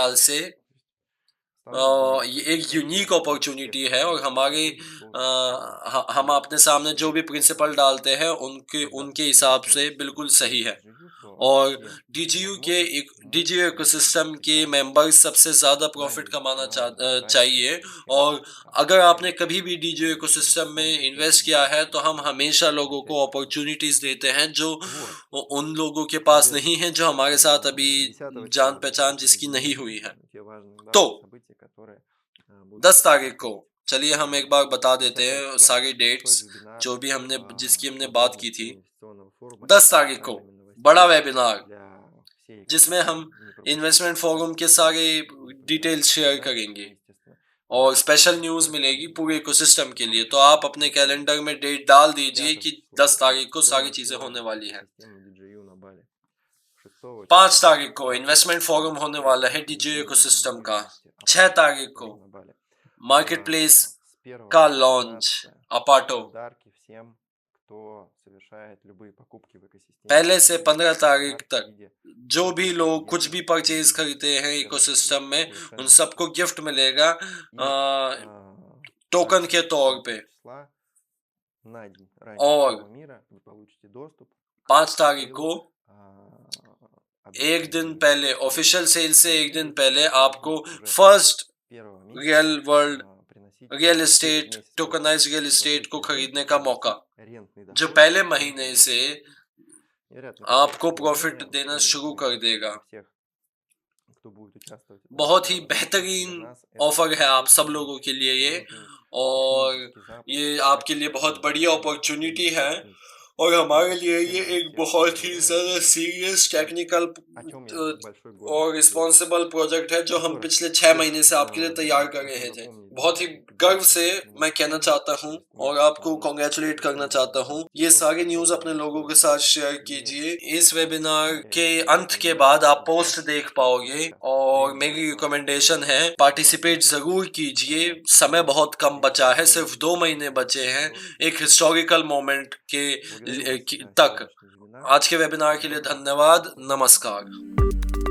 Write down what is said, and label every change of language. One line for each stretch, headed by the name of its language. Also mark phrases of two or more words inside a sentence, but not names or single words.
Hindi: ख्याल से
Russian: Ставлю здесь
Hindi: ये एक
Russian: точку
Hindi: यूनिक
Russian: для всех,
Hindi: अपॉर्चुनिटी है,
Russian: кто
Hindi: और हमारी
Russian: будет готов
Hindi: हम अपने सामने जो भी प्रिंसिपल डालते हैं उनके
Russian: когда
Hindi: उनके हिसाब से
Russian: присоединитесь
Hindi: बिल्कुल
Russian: к
Hindi: सही है।
Russian: DJU, то
Hindi: और
Russian: все
Hindi: डीजीयू के
Russian: возможности мы
Hindi: डीजीयू
Russian: дадим
Hindi: इकोसिस्टम के
Russian: всегда
Hindi: मेंबर्स सबसे ज़्यादा प्रॉफिट
Russian: ранее
Hindi: कमाना
Russian: на старте
Hindi: चाहिए।
Russian: обучения.
Hindi: और अगर आपने कभी भी डीजीयू इकोसिस्टम में
Russian: Знакомьтесь с
Hindi: इन्वेस्ट
Russian: этим
Hindi: किया है तो हम
Russian: ecosystem,
Hindi: हमेशा लोगों को
Russian: обучайтесь.
Hindi: अपॉर्चुनिटीज़ देते हैं जो
Russian: Вот.
Hindi: उन लोगों के पास
Russian: Без
Hindi: नहीं है, जो हमारे साथ अभी
Russian: 10
Hindi: जान
Russian: числа
Hindi: पहचान
Russian: будет
Hindi: जिसकी नहीं
Russian: определены
Hindi: हुई है।
Russian: те важные
Hindi: तो
Russian: даты, события, которые будут
Hindi: 10 तारीख को
Russian: происходить.
Hindi: चलिए हम एक बार बता देते
Russian: 10
Hindi: हैं
Russian: числа
Hindi: सारी
Russian: происходит
Hindi: डेट्स
Russian: вебинар
Hindi: जो भी हमने जिसकी हमने बात की
Russian: подробности
Hindi: थी।
Russian: инвестиционного форума
Hindi: 10
Russian: с
Hindi: तारीख को
Russian: актуальными
Hindi: बड़ा
Russian: новостями
Hindi: वेबिनार,
Russian: для всей
Hindi: जिसमें
Russian: экосистемы.
Hindi: हम
Russian: Не пропустите
English: investment forum
Hindi: के
Russian: этот
Hindi: सारे
Russian: вебинар.
English: details share
Russian: Да,
Hindi: करेंगे,
Russian: мы, естественно,
Hindi: और स्पेशल
Russian: будем
Hindi: न्यूज़ मिलेगी
Russian: рассказывать
Hindi: पूरे इकोसिस्टम के लिए।
Russian: вам
Hindi: तो आप अपने
Russian: информацию.
Hindi: कैलेंडर में डेट डाल दीजिए
Russian: 5
Hindi: कि
Russian: числа
Hindi: 10 तारीख को सारी
Russian: инвестиционный
Hindi: चीज़ें होने
Russian: форум
Hindi: वाली हैं।
Russian: экосистемы DJU на Бали. 6 5 числа
Hindi: तारीख को इन्वेस्टमेंट फोरम होने वाला है डीजे इकोसिस्टम का। 6 तारीख को
Russian: на Бали.
English: market place
Russian: С 1
Hindi: का
Russian: по
Hindi: लॉन्च
Russian: 15
Hindi: अपाटो।
Russian: подарки всем, кто совершает любые покупки в экосистеме
Hindi: पहले से 15 तारीख
Russian: подарки в
Hindi: तक
Russian: виде
Hindi: जो भी लोग
Russian: пакетов
Hindi: कुछ भी
Russian: и
Hindi: परचेज खरीदते हैं
Russian: первый
Hindi: इकोसिस्टम में, उन
Russian: совершенно
Hindi: सबको गिफ्ट मिलेगा
Russian: и
Hindi: टोकन के तौर
Russian: 5
Hindi: पे।
Russian: числа на день раньше
Hindi: और
Russian: всего мира вы получите доступ к
Hindi: 5 तारीख
Russian: сейлу
Hindi: को एक
Russian: объекта
Hindi: दिन
Russian: DJU.
Hindi: पहले,
English: official sale
Hindi: से एक दिन पहले
Russian: которые
Hindi: आपको
Russian: будут уже
Hindi: फर्स्ट
Russian: 1
Hindi: रियल
Russian: месяца
Hindi: वर्ल्ड
Russian: приносить
Hindi: रियल
Russian: 4
Hindi: एस्टेट,
Russian: месяца
English: tokenized real estate
Hindi: को
Russian: закрытия
Hindi: खरीदने
Russian: сделки
Hindi: का
Russian: приносить
Hindi: मौका,
Russian: арендный
Hindi: जो
Russian: доход
Hindi: पहले
Russian: каждый
Hindi: महीने
Russian: месяц.
Hindi: से
Russian: Невероятно
Hindi: आपको
Russian: крутое
Hindi: प्रॉफिट
Russian: предложение.
Hindi: देना
Russian: Очень
Hindi: शुरू
Russian: мы
Hindi: कर
Russian: рады
Hindi: देगा।
Russian: за всех, кто будет участвовать в этом.
Hindi: बहुत ही
Russian: Это для
Hindi: बेहतरीन
Russian: нас это
Hindi: ऑफर है आप सब लोगों के लिए ये,
Russian: важный
Hindi: और
Russian: технический запуск
Hindi: ये
Russian: проекта,
Hindi: आपके लिए बहुत
Russian: который
Hindi: बढ़िया
Russian: будет
Hindi: अपॉर्चुनिटी है,
Russian: через месяц.
Hindi: और हमारे लिए ये
Russian: Всем
Hindi: एक
Russian: всех
Hindi: बहुत ही
Russian: поздравляю
Hindi: ज़्यादा
Russian: и
English: serious technical
Russian: о чем я с большой
Hindi: और
Russian: гордостью делюсь.
Hindi: रिस्पॉन्सिबल प्रोजेक्ट है जो हम
Russian: Еще раз
Hindi: पिछले 6
Russian: всех
Hindi: महीने से आपके लिए तैयार कर
Russian: хочу
Hindi: रहे थे।
Russian: напомнить
Hindi: बहुत ही
Russian: даты
Hindi: गर्व
Russian: подготовки
Hindi: से
Russian: к
Hindi: मैं कहना
Russian: инвестиционному
Hindi: चाहता हूँ
Russian: то есть
Hindi: और
Russian: месяц
Hindi: आपको
Russian: август
Hindi: कॉन्ग्रेचुलेट करना
Russian: это
Hindi: चाहता हूँ। ये
Russian: год,
Hindi: सारी
Russian: который
Hindi: न्यूज़ अपने लोगों के
Russian: стоит
Hindi: साथ शेयर
Russian: не
Hindi: कीजिए। इस वेबिनार
Russian: терять
Hindi: के
Russian: ни
Hindi: अंत के
Russian: одной
Hindi: बाद आप
Russian: секунды.
Hindi: पोस्ट देख पाओगे,
Russian: Сейчас
Hindi: और
Russian: время
Hindi: मेरी
Russian: настало
Hindi: रिकमेंडेशन है
Russian: для
Hindi: पार्टिसिपेट
Russian: вас
Hindi: ज़रूर कीजिए।
Russian: всех
Hindi: समय बहुत कम बचा है,
Russian: поговорить
Hindi: सिर्फ 2 महीने बचे हैं
Russian: что
Hindi: एक
English: historical moment
Hindi: के
Russian: благодарю вас за
Hindi: तक।
Russian: сегодняшний вебинар.
Hindi: आज के वेबिनार के लिए
Russian: Всего доброго.
Hindi: धन्यवाद।
Russian: До свидания.
Hindi: नमस्कार।